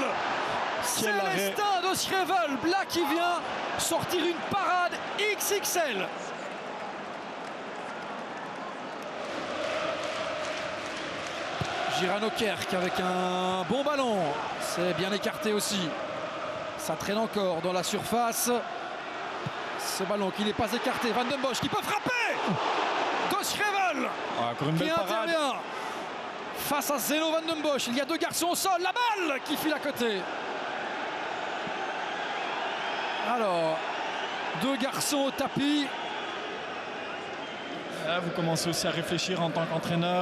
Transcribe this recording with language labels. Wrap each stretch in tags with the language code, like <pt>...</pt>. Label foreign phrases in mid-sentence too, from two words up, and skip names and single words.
<fr>Célestin de Schrevel, là qui vient sortir une parade XXL. Girano Kerk avec un bon ballon. C'est bien écarté aussi. Ça traîne encore dans la surface. Ce ballon qui n'est pas écarté. Van den Bosch qui peut frapper. De Schrevel encore une belle qui intervient face à Zeno Van den Bosch. Il y a deux garçons au sol. La balle qui file à côté. Alors, deux garçons au tapis. Là, vous commencez aussi à réfléchir en tant qu'entraîneur.</fr>